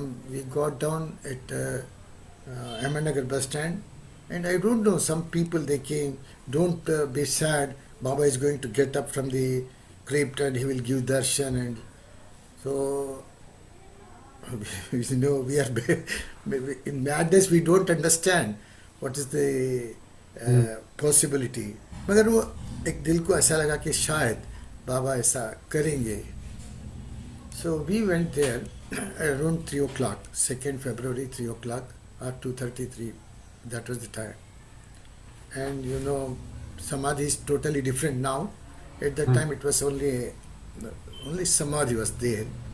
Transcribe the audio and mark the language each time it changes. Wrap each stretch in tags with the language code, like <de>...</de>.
<en>We got down at Ahmednagar bus stand, and I don't know, some people they came, don't be sad, Baba is going to get up from the crypt and he will give darshan. And so you know, we are in madness, we don't understand what is the possibility.</en> <hi>मगर वो एक दिल को ऐसा लगा कि शायद बाबा ऐसा करेंगे.</hi> <en>So we went there around 3 o'clock, 2nd February, 3 o'clock or 2:33, that was the time. And you know, Samadhi is totally different now. At that time it was only Samadhi was there.</en>